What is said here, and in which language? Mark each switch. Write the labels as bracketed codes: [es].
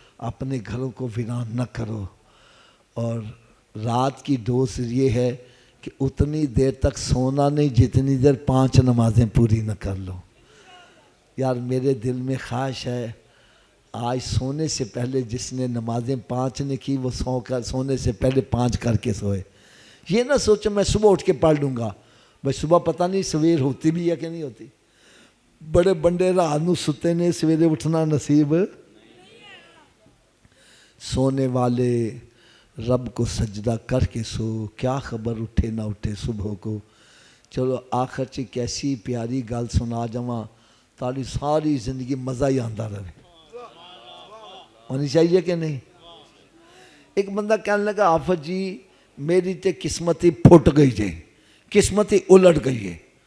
[ur] اپنے گھروں کو ویران نہ کرو. اور رات کی ڈوز یہ ہے کہ اتنی دیر تک سونا نہیں جتنی دیر 5 نمازیں پوری نہ کر لو. یار میرے دل میں خواہش ہے آج سونے سے پہلے جس نے نمازیں 5 نے کی وہ سونے سے پہلے 5 کر کے سوئے. یہ نہ سوچو میں صبح اٹھ کے پڑھ لوں گا. بھائی صبح پتہ نہیں سویر ہوتی بھی ہے کہ نہیں ہوتی. [pa] بڑے بندے رات نو ستے نے, سویرے اٹھنا نصیب. [ur] سونے والے رب کو سجدہ کر کے سو, کیا خبر اٹھے نہ اٹھے صبح کو. [pa] چلو آخر چ کیسی پیاری گل سنا جاواں, تاری ساری زندگی مزہ ہی آندا رہے. [ur] ہونی چاہیے کہ نہیں؟ ایک بندہ کہنے لگا, حافظ جی [pa] میری تے قسمت ہی پھٹ گئی جے, [ur] قسمت ہی الٹ گئی ہے.